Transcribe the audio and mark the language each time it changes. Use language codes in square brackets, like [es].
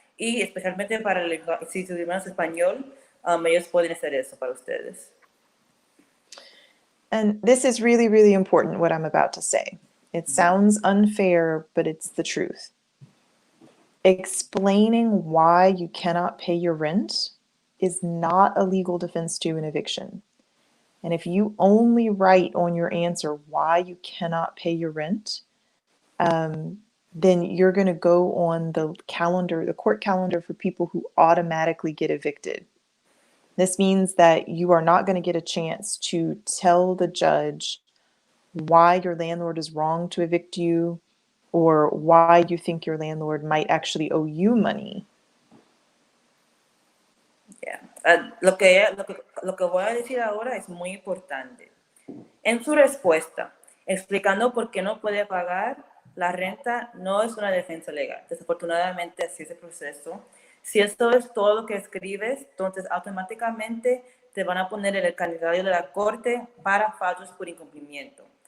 [es] y especialmente para el lenguaje, si su idioma es español, ellos pueden hacer eso para ustedes. [en] And this is really, really important, what I'm about to say. It sounds unfair, but it's the truth. Explaining why you cannot pay your rent is not a legal defense to an eviction. And if you only write on your answer why you cannot pay your rent, then you're going to go on the calendar, the court calendar for people who automatically get evicted. This means that you are not going to get a chance to tell the judge why your landlord is wrong to evict you or why you think your landlord might actually owe you money. Yeah. [es] Lo que voy a decir ahora es muy importante. En su respuesta, explicando por qué no puede pagar la renta, no es una defensa legal. Desafortunadamente, así es el proceso. Si esto es todo lo que escribes, entonces automáticamente te van a poner en el calendario de la corte para fallos por incumplimiento.